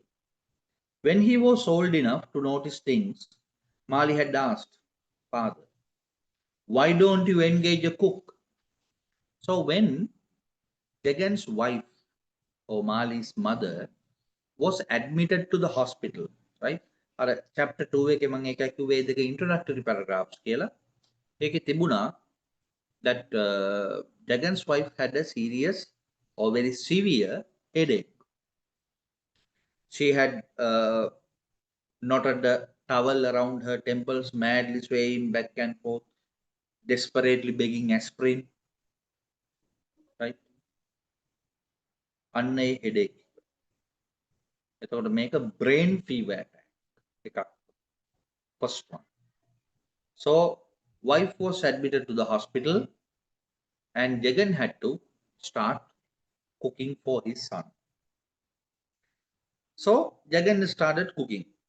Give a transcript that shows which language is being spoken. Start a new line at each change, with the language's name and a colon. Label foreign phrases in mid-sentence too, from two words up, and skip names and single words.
English: When he was old enough to notice things, Mali had asked, Father, why don't you engage a cook? So when Jagan's wife or Mali's mother was admitted to the hospital, right?
Sinhala: අර chapter 2 එකේ මම එකක් කිව්වේ දෙක
English: introductory paragraphs
Sinhala: කියලා.
English: ඒකේ තිබුණා that Jagan's wife had a serious or very severe headache. She had knotted the towel around her temples, madly swaying back and forth, desperately begging aspirin. Right?
Sinhala: අන්න ඒ headache. එතකොට මේක
English: brain fever attack
Sinhala: එකක්.
English: First one. So wife was admitted to the hospital and Jagan had to start cooking for his son. So Jagan started cooking.